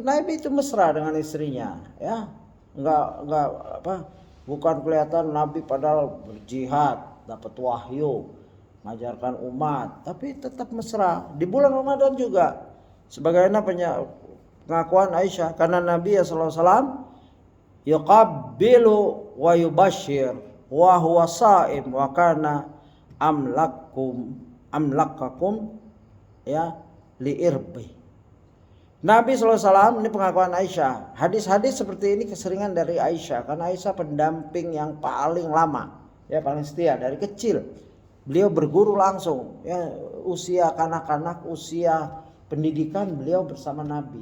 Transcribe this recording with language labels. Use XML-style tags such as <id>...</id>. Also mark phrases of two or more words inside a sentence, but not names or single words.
<id>Nabi itu mesra dengan istrinya, ya. Enggak bukan kelihatan Nabi padahal berjihad, dapat wahyu, mengajarkan umat, tapi tetap mesra. Di bulan Ramadan juga sebagaimana pengakuan Aisyah, karena Nabi</id> <ar>صلى الله عليه وسلم يقبل ويباشر وهو صائم وكان أملككم لإربه.</ar> <id>Nabi SAW ini pengakuan Aisyah. Hadis-hadis seperti ini keseringan dari Aisyah, karena Aisyah pendamping yang paling lama, ya paling setia dari kecil. Beliau berguru langsung, ya usia kanak-kanak, usia pendidikan beliau bersama Nabi.</id>